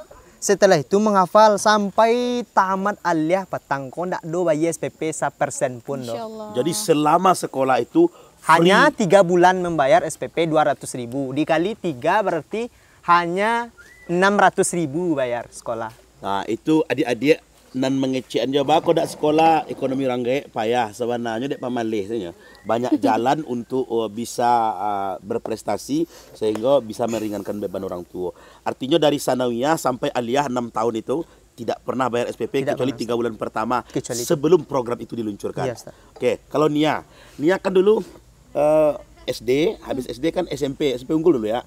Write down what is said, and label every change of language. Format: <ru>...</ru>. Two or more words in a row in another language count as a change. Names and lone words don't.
<id>Setelah itu menghafal sampai tamat aliyah</id> <min>petang ko ndak do bayar SPP 1% pun do.</min> <id>Insyaallah. Jadi selama sekolah itu Hanya 3 bulan membayar SPP 200.000. Dikali 3 berarti hanya 600.000 bayar sekolah.</id> <min>Nah, itu adik-adik nan mengecekan jawab kau dak sekolah ekonomi orang gaek payah sebenarnya dek pamalih saja.</min> <id>Banyak jalan untuk bisa berprestasi sehingga bisa meringankan beban orang tua. Artinya dari sanawiyah sampai aliyah 6 tahun itu tidak pernah bayar SPP kecuali 3 bulan pertama sebelum program itu diluncurkan. Iya, Ustaz. Oke, kalau Nia kan dulu SD, habis SD kan SMP unggul dulu ya.</id>